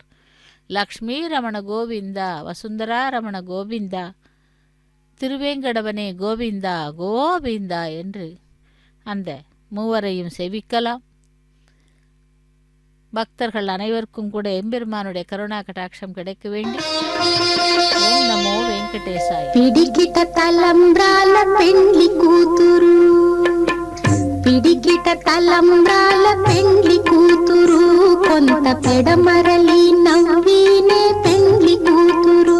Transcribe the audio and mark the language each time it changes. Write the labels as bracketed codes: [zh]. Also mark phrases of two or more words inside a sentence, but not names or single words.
[ta] லக்ஷ்மி ரமண கோவிந்தா வசுந்தரா ரமண கோவிந்தா திருவேங்கடவனே கோவிந்தா கோவிந்தா என்று அந்த மூவரையும் செவிக்கலாம். பக்தர்கள் அனைவருக்கும் கூட எம்பெருமானுடைய கருணா கடாட்சம் கிடைக்க வேண்டி ஓம் நமோ వెంకటేశాయ. [te] పిడికిట తలంబ్రాల పెండ్లి కూతురు, పిడికిట తలంబ్రాల పెండ్లి కూతురు, కొంత పెడమరలి నవ్వినే పెండ్లి కూతురు.